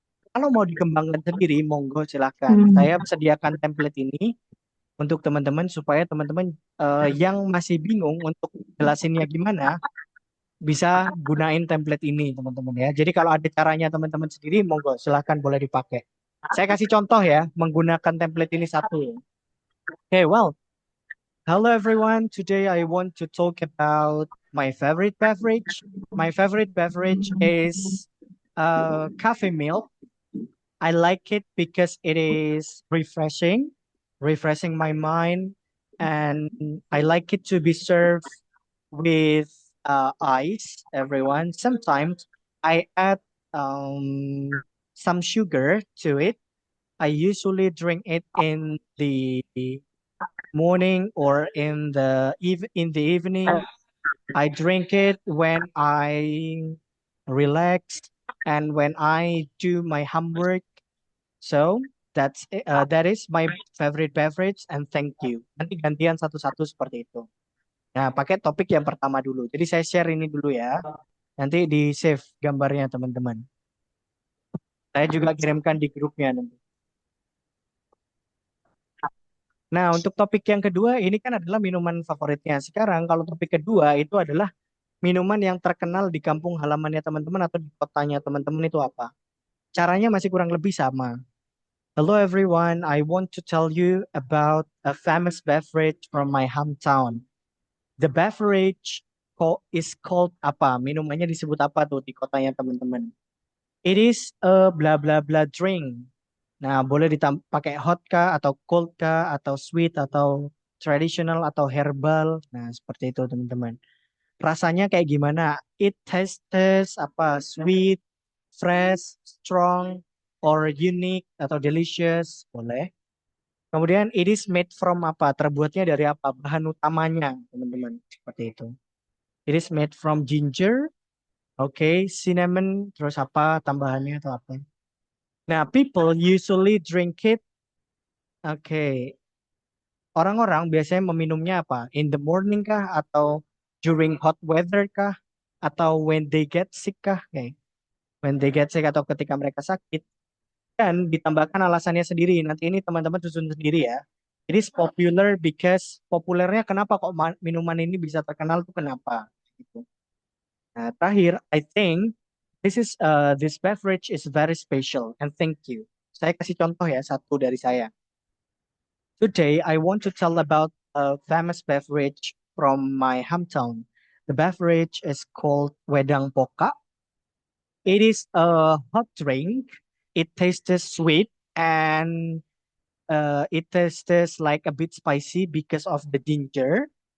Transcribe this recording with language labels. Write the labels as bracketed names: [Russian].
[Indonesian] Kalau mau dikembangkan sendiri, monggo silahkan. Saya sediakan template ini untuk teman-teman supaya teman-teman yang masih bingung untuk jelasinnya gimana bisa gunain template ini teman-teman ya. Jadi kalau ada caranya teman-teman sendiri monggo silahkan boleh dipakai. Saya kasih contoh ya menggunakan template ini satu. [English] Okay, well, hello everyone. Today I want to talk about my favorite beverage. My favorite beverage is coffee milk. I like it because it is refreshing my mind, and I like it to be served with ice, everyone. Sometimes I add some sugar to it. I usually drink it in the morning or in the evening. I drink it when I relax and when I do my homework. So that is my favorite beverage and thank you. [Indonesian] Nanti gantian satu-satu seperti itu. Nah, pakai topik yang pertama dulu. Jadi saya share ini dulu ya. Nanti di save gambarnya teman-teman. Saya juga kirimkan di grupnya nanti. Nah, untuk topik yang kedua ini kan adalah minuman favoritnya. Sekarang kalau topik kedua itu adalah minuman yang terkenal di kampung halamannya teman-teman atau di kotanya teman-teman itu apa? Caranya masih kurang lebih sama. [English] Hello everyone, I want to tell you about a famous beverage from my hometown. The beverage is called [Indonesian] apa? Minumannya disebut apa tuh di kotanya teman-teman? [English] It is a blah blah blah drink. [Indonesian] Nah, boleh pakai [English] hot [Indonesian] kah atau [English] cold [Indonesian] kah atau [English] sweet [Indonesian] atau [English] traditional [Indonesian] atau [English] herbal. [Indonesian] Nah, seperti itu teman-teman. Rasanya kayak gimana? [English] It tastes apa? Sweet, fresh, strong, or unique [Indonesian] atau [English] delicious. [Indonesian] Boleh. Kemudian [English] it is made from apa? [Indonesian] Terbuatnya dari apa? Bahan utamanya, teman-teman. Seperti itu. [English] It is made from ginger, okay, cinnamon, [Indonesian] terus apa tambahannya atau apa? [English] Nah, people usually drink it. Okay. [Indonesian] Orang-orang biasanya meminumnya apa? [English] In the morning kah? Atau during hot weather kah? Atau when they get sick kah? Okay. When they get sick [Indonesian] atau ketika mereka sakit. Dan ditambahkan alasannya sendiri. Nanti ini teman-teman susun sendiri ya. [English] It is popular because [Indonesian] populernya kenapa kok minuman ini bisa terkenal tuh kenapa? Gitu. Nah, terakhir, [English] I think this beverage is very special and thank you. [Indonesian] Saya kasih contoh ya satu dari saya. [English] Today, I want to tell about a famous beverage from my hometown. The beverage is called Wedang Poka. It is a hot drink. It tastes sweet and it tastes like a bit spicy because of the ginger.